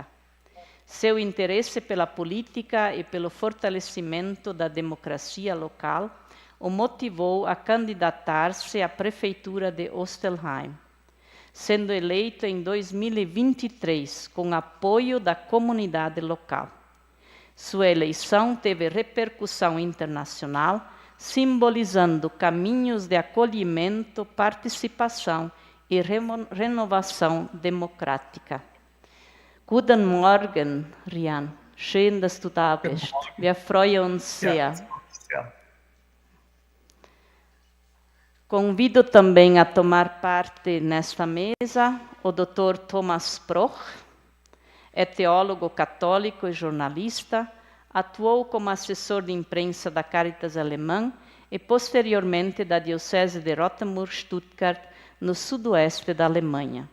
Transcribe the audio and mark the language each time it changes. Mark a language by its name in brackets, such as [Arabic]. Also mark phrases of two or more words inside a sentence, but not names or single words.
[Portuguese] Seu interesse pela política e pelo fortalecimento da democracia local o motivou a candidatar-se à prefeitura de Ostelheim, sendo eleito em 2023 com apoio da comunidade local. Sua eleição teve repercussão internacional, simbolizando caminhos de acolhimento, participação e renovação democrática. [German] Guten Morgen, Rian. Schön, dass du da bist. Wir freuen uns sehr. [Portuguese] Convido também a tomar parte nesta mesa o Dr. Thomas Proch. É teólogo católico e jornalista. Atuou como assessor de imprensa da Caritas Alemã e, posteriormente, da Diocese de Rothenburg-Stuttgart, no sudoeste da Alemanha.